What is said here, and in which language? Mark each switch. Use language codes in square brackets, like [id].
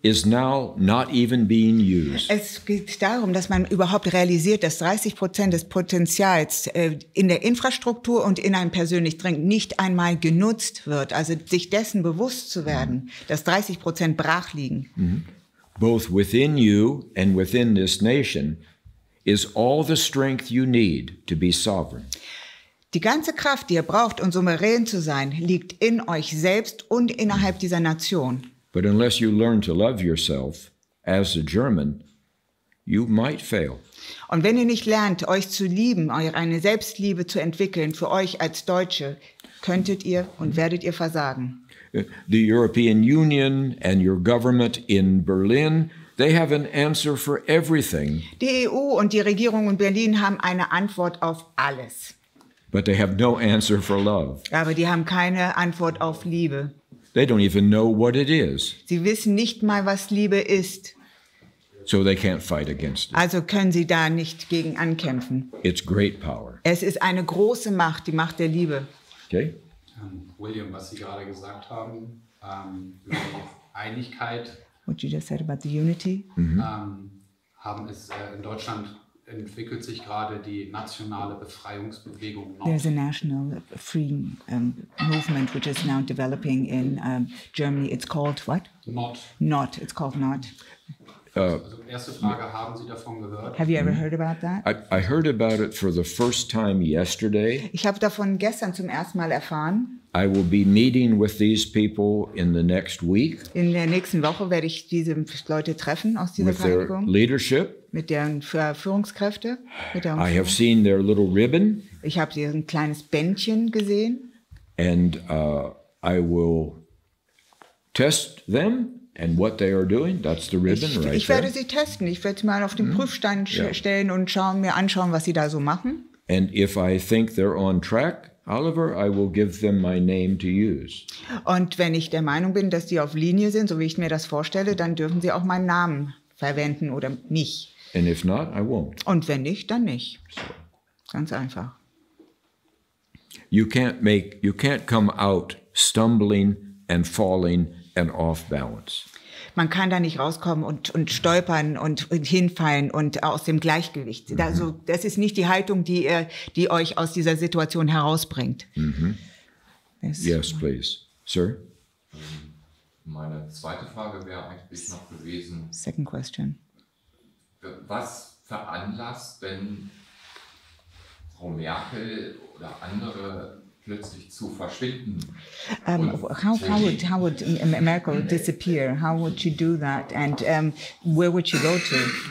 [en] is now not even being used. [de] Es geht darum, dass man überhaupt realisiert, dass 30% des Potenzials in der Infrastruktur und in einem persönlich dringend nicht einmal genutzt wird. Also sich dessen bewusst zu werden, dass 30% brach liegen. [en] Both within you and within this nation is all the strength you need to be sovereign. [de] Die ganze Kraft, die ihr braucht, um souverän zu sein, liegt in euch selbst und innerhalb dieser Nation. [en] But unless you learn to love yourself as a German, you might fail. [de] Und wenn ihr nicht lernt, euch zu lieben, eine Selbstliebe zu entwickeln für euch als Deutsche, könntet ihr und werdet ihr versagen. [en] The European Union and your government in Berlin, they have an answer for everything. [de] Die EU und die Regierung in Berlin haben eine Antwort auf alles. [en] But they have no answer for love. [de] Aber die haben keine Antwort auf Liebe. [en] They don't even know what it is. [de] Sie wissen nicht mal, was Liebe ist. [en] So they can't fight against it. [de] Also können sie da nicht gegen ankämpfen. [en] It's great power. [de] Es ist eine große Macht, die Macht der Liebe. [en] Okay? [de] William, was Sie gerade gesagt haben, über die Einigkeit, [en] What you just said about the unity. [de] haben es in Deutschland entwickelt sich gerade die nationale Befreiungsbewegung Nord. [en] There's a national freeing movement which is now developing in Germany. It's called what? Nord. Not. It's called Not. [de] Also erste Frage, haben Sie davon gehört? [en] Have you ever heard about that? I heard about it for the first time yesterday. [de] Ich habe davon gestern zum ersten Mal erfahren. [en] I will be meeting with these people in the next week [de] In der nächsten Woche werde ich diese Leute treffen aus dieser [en] with their [de] Vereinigung. [en] leadership. [de] Mit deren Führungskräfte. Mit deren [en] I have seen their little ribbon, [de] Ich habe hier ein kleines Bändchen gesehen. [en] and I will test them and what they are doing. That's the ribbon right [de] Ich werde [en] there. [de] sie testen. Ich werde sie mal auf den Prüfstein stellen und mir anschauen, was sie da so machen. [en] And if I think they're on track, Oliver, I will give them my name to use. [de] Und wenn ich der Meinung bin, dass die auf Linie sind, so wie ich mir das vorstelle, dann dürfen sie auch meinen Namen verwenden oder mich. [en] And if not, I won't. [de] Und wenn nicht, dann nicht. Ganz einfach. [en] You can't come out stumbling and falling and off balance. [de] Man kann da nicht rauskommen und stolpern und hinfallen und aus dem Gleichgewicht. Also das ist nicht die Haltung, die euch aus dieser Situation herausbringt. [en] Yes, please. Sir? [de] Meine zweite Frage wäre eigentlich noch gewesen, [en] Second question. [de] was veranlasst, wenn Frau Merkel oder andere plötzlich zu verschwinden? [en] How would Merkel disappear? How would she do that? And where would she go to?